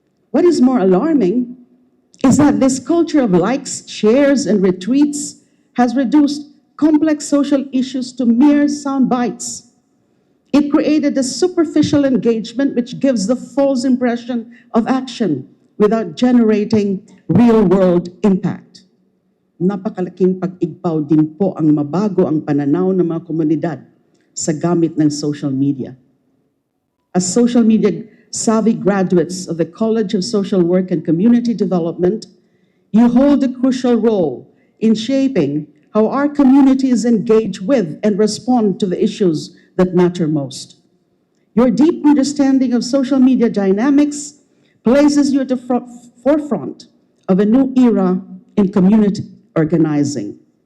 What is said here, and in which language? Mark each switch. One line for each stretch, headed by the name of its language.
English: What is more alarming is that this culture of likes, shares, and retweets has reduced complex social issues to mere sound bites. It created a superficial engagement which gives the false impression of action without generating real-world impact.
Filipino: Napakalaking pag-igpaw din po ang mabago ang pananaw ng mga komunidad sa gamit ng social media.
English: As social media savvy graduates of the College of Social Work and Community Development, you hold a crucial role in shaping how our communities engage with and respond to the issues that matter most. Your deep understanding of social media dynamics places you at the forefront of a new era in community organizing.